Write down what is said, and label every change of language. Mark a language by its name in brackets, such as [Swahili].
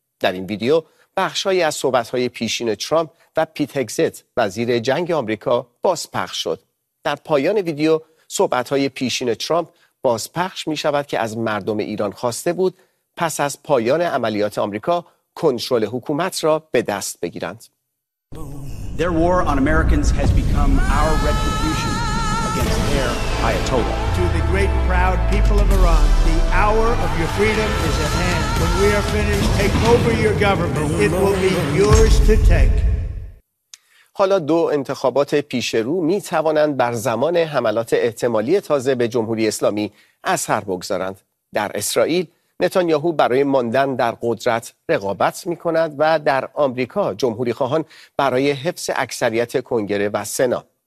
[Persian] در این ویدیو بخشهایی از صحبت‌های پیشین ترامپ و پیت هگزت وزیر جنگ آمریکا بازپخش شد. در پایان ویدیو صحبت‌های پیشین ترامپ بازپخش می‌شود که از مردم ایران خواسته بود پس از پایان عملیات آمریکا کنترل حکومت را به دست بگیرند. [English] Their war on Americans has become our retribution against their Ayatollah. To the great proud people of Iran, the hour of your freedom is at hand. When we are finished, take over your government. It will be yours to take. [Persian] حالا 2 انتخابات پیش رو می توانند بر زمان حملات احتمالی تازه به جمهوری اسلامی اثر بگذارند. در اسرائیل نتانیاهو برای ماندن در قدرت رقابت می کند و در آمریکا جمهوری خواهان برای حفظ اکثریت کنگره و سنا.